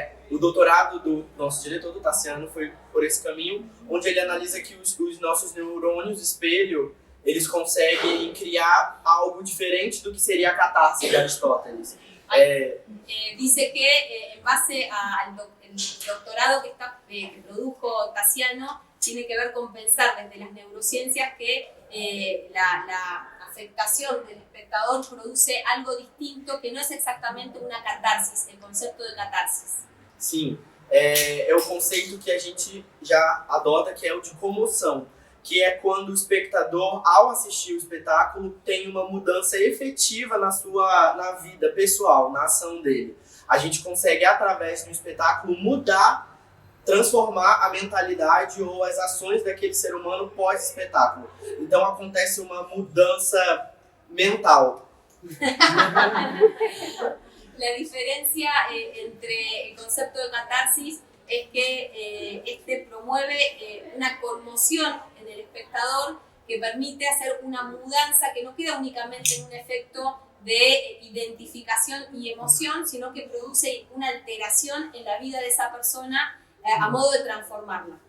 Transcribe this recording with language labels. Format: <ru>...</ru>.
<pt>O doutorado do nosso diretor, do Tassiano, foi por esse caminho, onde ele analisa que os nossos neurônios espelho, eles conseguem criar algo diferente do que seria a catarse de Aristóteles.</pt> <es>Dice que en base al doctorado que produjo Tassiano, tiene que ver con pensar desde las neurociencias que la afectación del espectador produce algo distinto que no es exactamente una catarsis, el concepto de catarsis.</es> <pt>Sim, é o conceito que a gente já adota, que é o de comoção, que é quando o espectador, ao assistir o espetáculo, tem uma mudança efetiva na vida pessoal, na ação dele. A gente consegue, através do espetáculo, transformar a mentalidade ou as ações daquele ser humano pós-espetáculo. Então acontece uma mudança mental.</pt> <es>La diferencia entre el concepto de catarsis es que este promueve una conmoción en el espectador que permite hacer una mudanza que no queda únicamente en un efecto de identificación y emoción, sino que produce una alteración en la vida de esa persona a modo de transformarla.</es>